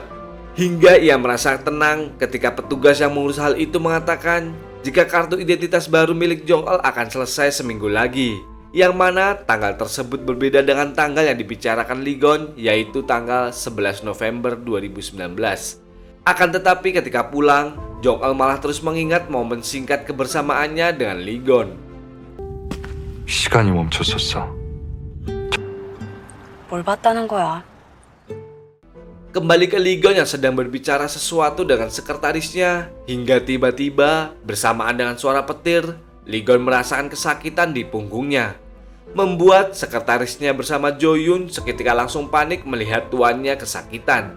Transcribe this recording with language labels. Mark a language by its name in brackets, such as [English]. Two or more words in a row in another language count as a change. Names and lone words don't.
[Indonesian] Hingga ia merasa tenang ketika petugas yang mengurus hal itu mengatakan jika kartu identitas baru milik Jong-eul akan selesai seminggu lagi, yang mana tanggal tersebut berbeda dengan tanggal yang dibicarakan Ligon, yaitu tanggal 11 November 2019. Akan tetapi ketika pulang, Jong-eul malah terus mengingat momen singkat kebersamaannya dengan Ligon. [Korean] 시간이 멈췄었어. 뭘 봤다는 거야? [Indonesian] Kembali ke Ligon yang sedang berbicara sesuatu dengan sekretarisnya, hingga tiba-tiba bersamaan dengan suara petir, Ligon merasakan kesakitan di punggungnya, membuat sekretarisnya bersama Joyun seketika langsung panik melihat tuannya kesakitan.